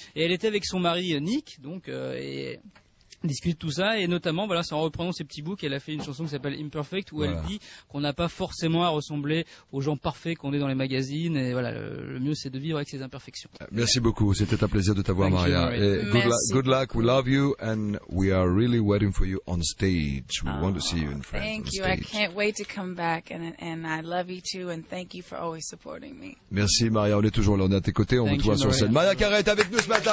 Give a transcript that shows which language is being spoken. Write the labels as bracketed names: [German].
[French] Et elle était avec son mari Nick, donc et discute tout ça, et notamment c'est en reprenant ces petits bouts qu'elle a fait une chanson qui s'appelle Imperfect, où elle dit qu'on n'a pas forcément à ressembler aux gens parfaits qu'on est dans les magazines, et le mieux c'est de vivre avec ses imperfections. Merci beaucoup, c'était un plaisir de t'avoir, Maria. [English] Et good luck, we love you, and we are really waiting for you on stage. We want to see you in France. Thank you, I can't wait to come back, and I love you too, and thank you for always supporting me. [French] Merci Maria, on est toujours là, on est à tes côtés, on vous voit sur scène. Maria Carré est avec nous ce matin.